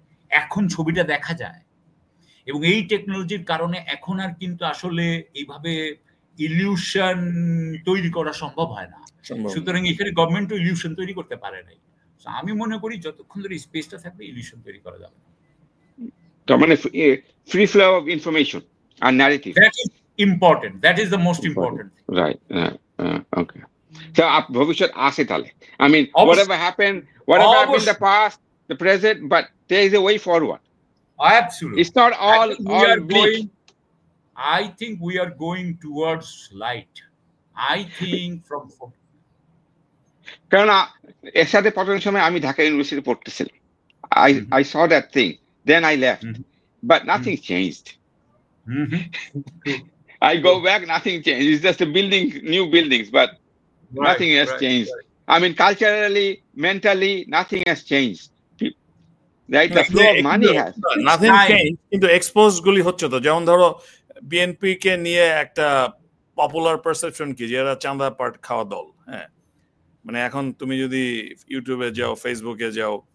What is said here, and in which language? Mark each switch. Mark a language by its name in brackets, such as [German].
[Bangla] এখন ছবিটা দেখা যায়, এবং এই টেকনোলজির কারণে এখন আর কিন্তু আসলে এইভাবে ইলিউশন তৈরি করা সম্ভব হয় না। সুতরাং এখানে গভর্নমেন্টও ইলিউশন তৈরি করতে পারে নাই। আমি মনে করি যতক্ষণ ধরে স্পেসটা থাকবে ইলিউশন তৈরি করা যাবে। তার মানে [English] free flow of information and narrative, that is important, that is the most important thing. Right. Okay. So [Bangla] bhavishyat ashe tale, [English] I mean, whatever happened in the past, the present, but there is a way forward. Absolutely. It's not all bleak. I think we are going towards light. I think from [Bangla] কারণ এর সাথে পড়ার সময় আমি Dhaka university পড়তেছিলাম, [English] I saw that thing, then I left, but nothing changed. I go back, nothing changed. It's just new buildings, but nothing has changed. I mean, culturally, mentally, nothing has changed. Right? The flow of money has nothing changed, [Bangla] কিন্তু expose গুলি হচ্ছে তো। যেমন ধরো BNP কে নিয়ে একটা popular perception কি, যে এরা চাঁদা পাট খাওয়া দল, হ্যাঁ, মানে এখন তুমি যদি ইউটিউবে যাও, ফেসবুকে যাও,